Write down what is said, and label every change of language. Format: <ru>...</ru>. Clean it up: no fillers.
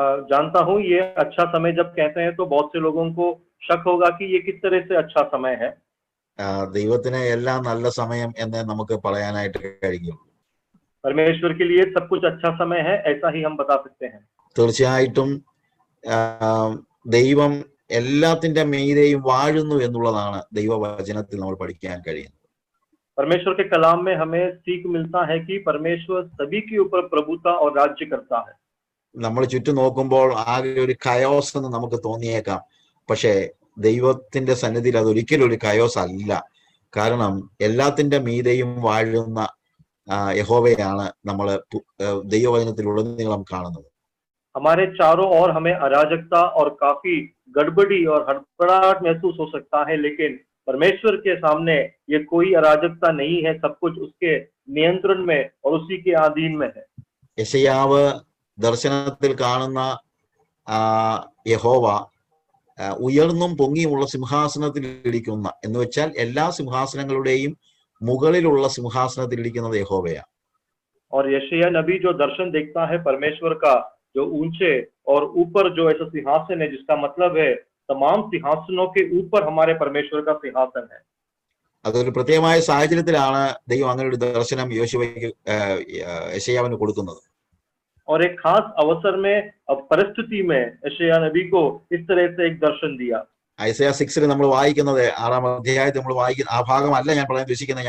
<hi>जानता हूँ ये अच्छा समय जब कहते हैं तो बहुत से लोगों को शक होगा कि ये किस तरह से अच्छा समय है।</hi> <ml>ദൈവത്തിന് എല്ലാം നല്ല സമയം എന്ന് നമുക്ക് പറയാനായിട്ട് കഴിയും.</ml> <hi>परमेश्वर के लिए सब कुछ अच्छा समय है, ऐसा ही हम बता सकते हैं।</hi> <ml>തീർച്ചയായിട്ടും ദൈവം എല്ലാത്തിന്റെ മീതെയും വാഴുന്നു എന്നുള്ളതാണ് ദൈവവചനത്തിൽ നമ്മൾ പഠിക്കാൻ കഴിയുന്നത്.</ml> <hi>परमेश्वर के कलाम में हमें सीख मिलता है कि परमेश्वर सभी के ऊपर प्रभुता और राज्य करता है।</hi> <ml>നമ്മൾ ചുറ്റും നോക്കുമ്പോൾ ആകെ ഒരു കയോസ് എന്ന് നമുക്ക് തോന്നിയേക്കാം. പക്ഷേ ദൈവത്തിന്റെ സന്നിധിയിൽ അതൊരിക്കലും ഒരു കയോസ് അല്ല. കാരണം എല്ലാത്തിന്റെ മീതെയും വാഴുന്ന യഹോവയാണ് നമ്മൾ ദൈവവചനത്തിലുടനീളം കാണുന്നത്.</ml> <hi>हमारे चारों ओर हमें अराजकता और काफी गड़बड़ी और हड़बड़ाहट महसूस हो सकता है, लेकिन परमेश्वर के सामने ये कोई अराजकता नहीं है। सब कुछ उसके नियंत्रण में और उसी के अधीन में है।</hi> <ml>യെശയ്യാവ് ദർശനത്തിൽ കാണുന്ന യഹോവ ഉയർന്നും പൊങ്ങിയുമുള്ള സിംഹാസനത്തിൽ ഇരിക്കുന്ന, എന്ന് വെച്ചാൽ എല്ലാ സിംഹാസനങ്ങളുടെയും മുകളിലുള്ള സിംഹാസനത്തിൽ ഇരിക്കുന്നത് യഹോവയാണ്.</ml> <hi>और यशायाह नबी जो दर्शन देखता है परमेश्वर का, जो ऊंचे और ऊपर जो ऐसा सिंहासन है, जिसका मतलब है तमाम सिंहासनों के ऊपर हमारे परमेश्वर का सिंहासन है।</hi> <ml>അതൊരു പ്രത്യേകമായ സാഹചര്യത്തിലാണ് ദൈവം അങ്ങനെ ഒരു ദർശനം യെശയ്യാവിന് കൊടുക്കുന്നത്.</ml> <hi>और एक खास अवसर में, परिस्थिति में यशायाह नबी को इस तरह से एक दर्शन दिया।</hi> <ml>ഐസയ 6 നമ്മൾ വായിക്കുന്നത് 6-ാം അധ്യായത്തിൽ നമ്മൾ വായിക്കുന്ന ആ ഭാഗമല്ല ഞാൻ പറയാൻ ഉദ്ദേശിക്കുന്നത്.</ml>